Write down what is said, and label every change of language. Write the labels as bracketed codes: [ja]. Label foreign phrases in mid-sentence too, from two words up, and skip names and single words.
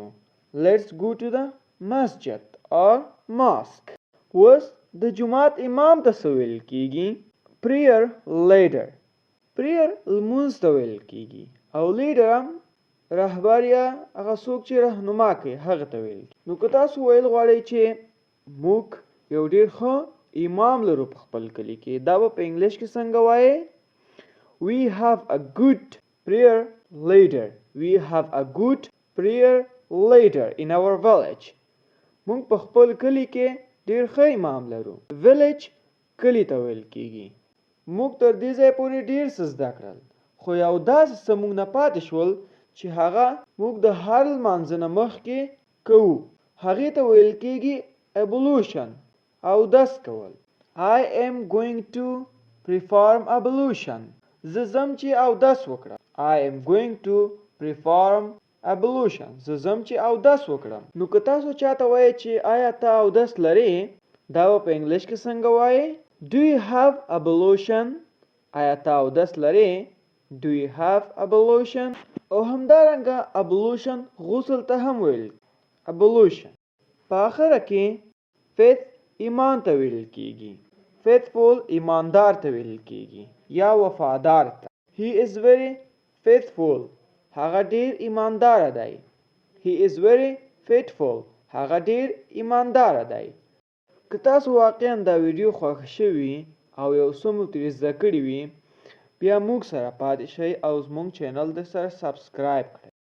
[en] Let's go to the masjid or mosque. [ps] اوس د جماعت امام ته څه ویل کیږي؟ [en] prayer leader. [ps] prayer لمونځ ته ویل کیږي او leader هم رهبر یا هغه څوک چې رهنما کوي هغه ته ویل کیږي. نو که تاسو ویل غواړئ چې موږ یو ډېر ښه امام لرو په خپل کلي کې، دا به په انګلیش کې څنګه وایې؟ [en] We have a good prayer leader. We have a good prayer leader in our village. [ps] موږ په خپل کلي کې ډېر ښه امام لرو. village کلي ته ویل کیږي. موږ تر دې ځای پورې ډېر څه زده کړل، خو یو داسې څه موږ نه پاتې شول چې هغه موږ د هر لمانځه نه مخکې کوو. هغې ته ویل کیږي ablution، اودس کول. [en] I am going to perform ablution. [ps] زه ځم چې اودس وکړم. [en] I am going to perform ablution. [ps] زه ځم چې اودس وکړم. نو که تاسو چاته وایئ چې آیا ته اودس لرې، دا به په انګلیش کې څنګه وایې؟ [en] Do you have ablution؟ [ps] آیا ته اودس لرې؟ [en] Do you have ablution؟ [ps] او همدارنګه ablution غسل ته هم ویل ablution. په آخره کې faith ایمان ته ویل کیږي. faithful ایماندار ته ویل کیږي یا وفادار ته. [en] He is very faithful. [ps] هغه ډیر ایماندار دی. [en] He is very faithful. [ps] هغه ډیر ایماندار دی. که تاسو واقعا دا ویډیو خوښ شوي او یو څه مو ترې زده کړي وي، بیا موږ سره پاتې شئ او زموږ چینل د سره سبسکرایب کړئ.